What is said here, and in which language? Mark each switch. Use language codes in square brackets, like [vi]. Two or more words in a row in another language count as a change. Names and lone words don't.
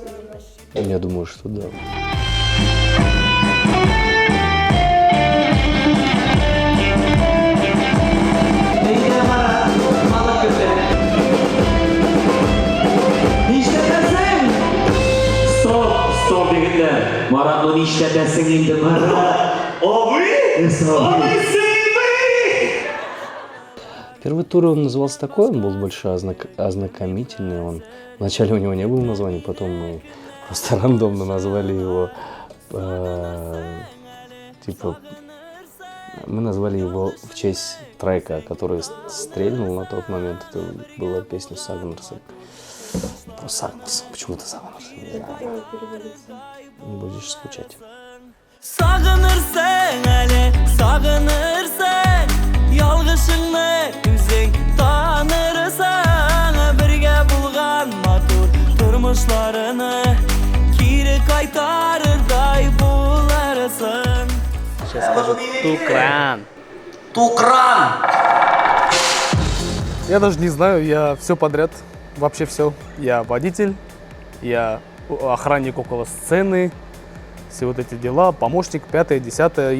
[ru] Я думаю, что да. Стоп, [tt] егитлер. Маратны ништетесиң инде, Марат? [ru] Первый тур он назывался такой, он был больше ознакомительный. Вначале у него не было названия, потом мы просто рандомно назвали его, мы назвали его в честь трека, который стрельнул на тот момент. Это была песня Сагнерса. Про Сагнерса. Почему-то Сагнерса. Не знаю. Будешь скучать. [tt] Сагынырсың әле, сагынырсың, ялгышыңны үзең танырсың, бергә булган матур тормышларыны кире кайтарырдай буларсың. [ru] Сейчас скажу Тукран. Тукран! Я даже не знаю, я все подряд, вообще все. Я водитель, я охранник около сцены, все вот эти дела, помощник, 5-е, 10-е.